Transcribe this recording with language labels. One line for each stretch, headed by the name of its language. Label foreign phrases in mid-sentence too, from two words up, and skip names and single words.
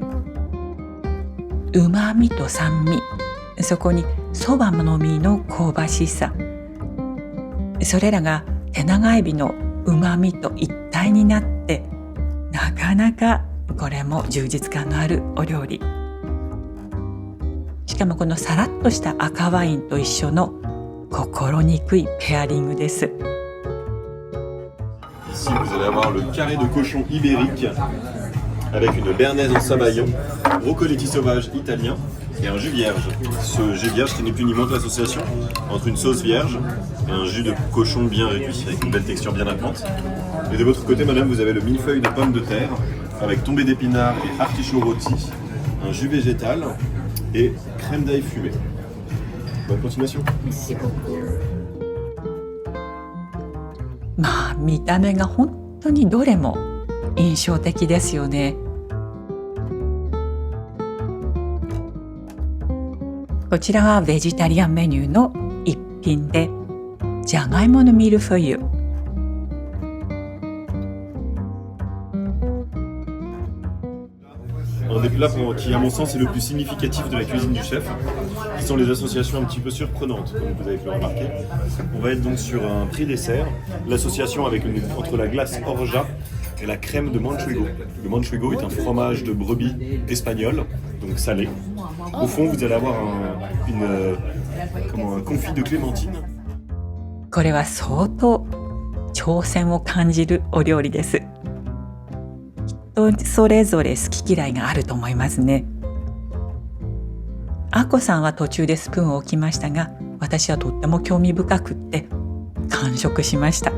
Japanese: うまみと酸味、そこにそばの実の香ばしさ、それらが手長エビのうまみと一体になって、なかなかこれも充実感のあるお料理。しかもこのさらっとした赤ワインと一緒の心にくいペアリングです。
French: Ici, vous allez avoir le carré de cochon ibérique avec une béarnaise en sabayon, brocoletti sauvage italien et un jus vierge. Ce jus vierge qui n'est plus ni moins que l'association entre une sauce vierge et un jus de cochon bien réduit avec une belle texture bien apparente. Et de votre côté, madame, vous avez le millefeuille de pommes de terre avec tombée d'épinards et artichaut rôti, un jus végétal et crème d'ail fumée. Bonne continuation.
Japanese: まあ見た目が本当にどれも印象的ですよね。こちらはベジタリアンメニューの一品で、じゃがいものミルフォイユ。
French: Un des plats qui, à mon sens, est le plus significatif de la cuisine du chef, qui sont les associations un petit peu surprenantes, comme vous avez pu le remarquer. On va être donc sur un prix-dessert, l'association entre la glace orgeat et la crème de manchego. Le manchego est un fromage de brebis espagnol, donc salé. Au fond, vous allez avoir un confit de clémentine.
Japanese: これは相当挑戦を感じるお料理です。それぞれ好き嫌いがあると思いますね。あこさんは途中でスプーンを置きましたが、私はとっても興味深くって完食しました。